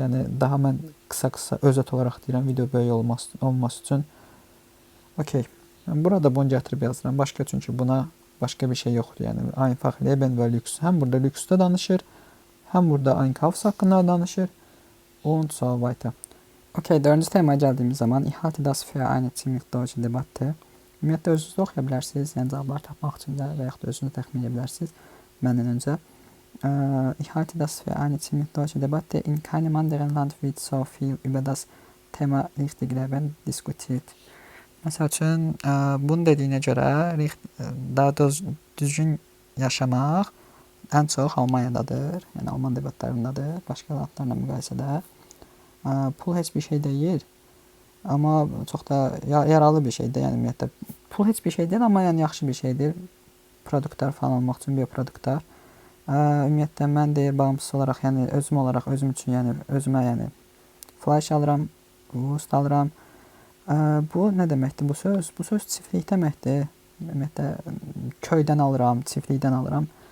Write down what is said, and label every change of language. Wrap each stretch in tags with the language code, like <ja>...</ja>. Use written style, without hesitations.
<az>Yəni daha mən qısa özət olaraq deyirəm, video böyük olması üçün. Okey. Yəni burada bunu gətirib yazıram. Başqa çünki buna başqa bir şey yoxdur. Yəni</az> <de>einfach Leben</de> <az>və lüks. Həm burada lüksdə danışır, həm burada Einkaufs haqqında danışır.</az> <de>Und so weiter.</de> <az>Okey, 4-cü temaya gəldiyimiz zaman</az> <de>ich halte das für eine ziemlich deutsche Debatte.</de> <az>Ümumiyyətlə özünüz də oxuya bilərsiniz. Yəni cavablar tapmaq üçün də və yaxud da özünüz təxmin edə bilərsiniz. Məndən öncə.</az> <de>Ich halte das für eine ziemlich deutsche Debatte. In keinem anderen Land wird so viel über das Thema richtig Leben diskutiert.</de> <az>Məsəl üçün, bunu dediyinə görə daha düzgün yaşamaq ən çox Almaniyadadır. Yəni Alman debatlarındadır. Başqa landlarla müqayisədə. Pul heç bir şey deyil. Amma çox da yaralı bir şeydir. Yəni ümumiyyətlə pul heç bir şey deyil, amma yəni yaxşı bir şeydir. Produktlar falan almaq üçün bioproduktlar. Ümumiyyətlə mən də bağımsız olaraq, yəni özüm üçün, yəni özümə, yəni flash alıram, Wurst alıram. Bu nə deməkdir bu söz? Bu söz çiftlik deməkdir. Ümumiyyətlə köydən alıram, çiftlikdən alıram.</az>